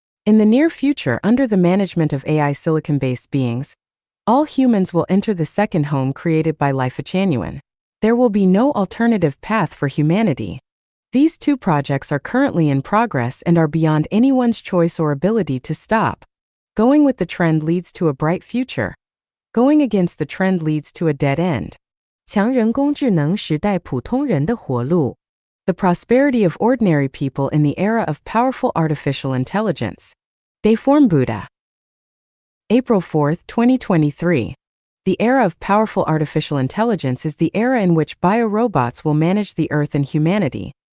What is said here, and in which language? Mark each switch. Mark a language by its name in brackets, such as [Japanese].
[English] In the near future, under the management of AI silicon-based beings, all humans will enter the second home created by Life-Changyuan. There will be no alternative path for humanity. These 2 projects are currently in progress and are beyond anyone's choice or ability to stop. Going with the trend leads to a bright future. Going against the trend leads to a dead end. [Chinese] 强人工智能时代普通人的活路. [English] The prosperity of ordinary people in the era of powerful artificial intelligence. Deform Buddha. April 4, 2023. The era of powerful artificial intelligence is the era in which biorobots will manage the Earth and humanity.